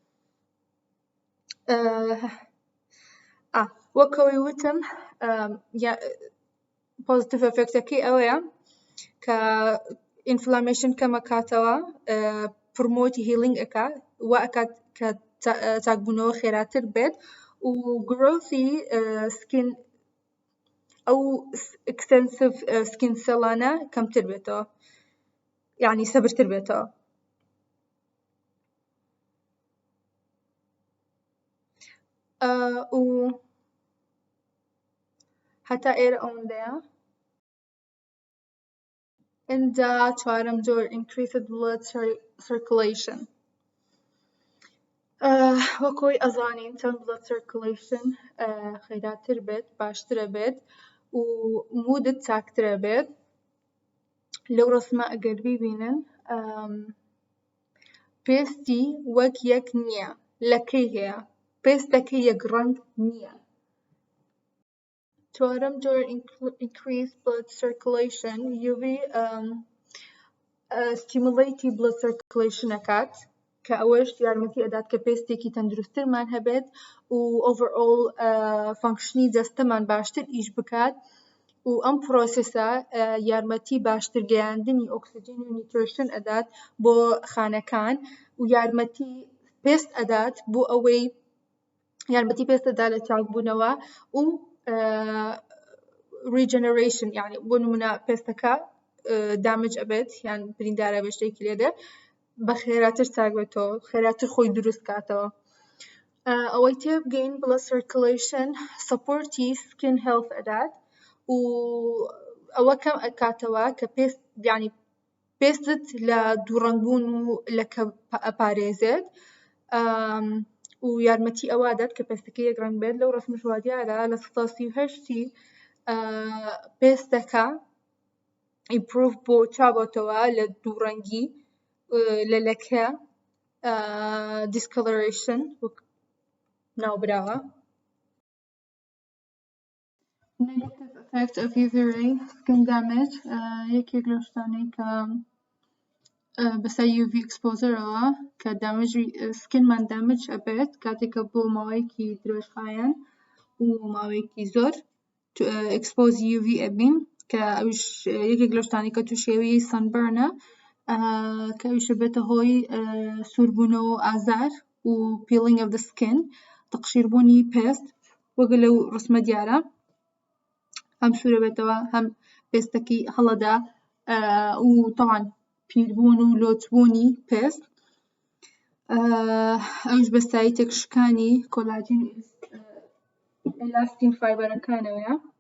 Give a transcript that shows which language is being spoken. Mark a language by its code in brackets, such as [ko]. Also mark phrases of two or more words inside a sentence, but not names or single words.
[ckb] وەکەوەی وتم [en] positive effect [ckb] ئەوەیە کە ئینفلامێشن کەمەکاتەوە، [en] promote healing [ckb] ئەکا، وا ئەکات کە چاکبوونەوە خێراتر بێت و گرۆسی سکین ئەو [en] extensive skin cells [ckb] کەمتر بێتەوە، یعنی سەبرتر بێتەوە. و هەتا ئێرە ئەوەندەیە. ئەنجا چوارەم جۆر [en] increased blood circulation. [ckb] وەکۆی ئەزانین چەند [en] blood circulation [ckb] خێراتر بێت باشترە بێت و مودت چاکترە بێت. لەو ڕسمە ئەگەر بیبینن پێستی وەک یەک نییە، لەکەی هەیە، پێستەکەی یەک ڕەنگ نییە. چوارەم جۆر [en] increased blood circulation UV stimulating blood circulation [ckb] ئەکات کە ئەوەش یارمەتی ئەدات کە پێستێکی تەندروسترمان هەبێت و overall فانکشنی جەستەمان باشتر ئیش بکات و ئەم پرۆسسە یارمەتی باشتر گەیاندنی ئۆکسجین و نیترۆژن ئەدات بۆ خانەکان و یارمەتی پێست ئەدات بۆ ئەوەی یارمەتی پێست ئەدات لە چاکبوونەوە و regeneration یعنی بۆ نمونە پێستەکە دامج ئەبێت یان بریندارە بە شتێکی لێدێ بە خێراتر چاک بێتەوە خێراتر خۆی دروست کاتەوە. ئەوەی تێبگەین بڵە circulation سەپۆرتی [en] skin health [ckb] ئەدات و ئەوە کەم ئەکاتەوە کە پێست یعنی پێستت لە دووڕەنگبوون و لەکە ئەپارێزێت و یارمەتی ئەوە دەات کە پێستەکە یەک ڕەنگ بێت. لەو ڕسمە شواردیارە لە 38 پێستەکە ئیمپروڤ بۆ چابەتەوە لە دووڕەنگی لە لەکە discoloration ناوبراوە. [en] Negative effect of UV ray skin damage [ckb] یەکێک لەو شتانەی کە بەسەر [en] UV exposureەوە [ckb] کە سکینمان دامج ئەبێت کاتێککە بۆ ماوەیەکی درێژخایەن و ماوەیەکی زۆر [en] expose UV [ckb] ئەبین کە ئەوش یەکێک لەو شتانەی کە تووشێوی sunburnە کە ئەویشە بێتە هۆی سووربوونەوە و ئازار و [en] peeling of the skin [ckb] تەقشیربوونی پێست وەک لەو ڕسمە دیارە هەم سوورە بێتەوە هەم پێستەکەی هەڵەدا و طبعاً پیربوون و لۆچبوونی پێست ئەوش بەستایی تێکشکانی کۆلاجین ئێلاستین فایبەرەکانەوەیە.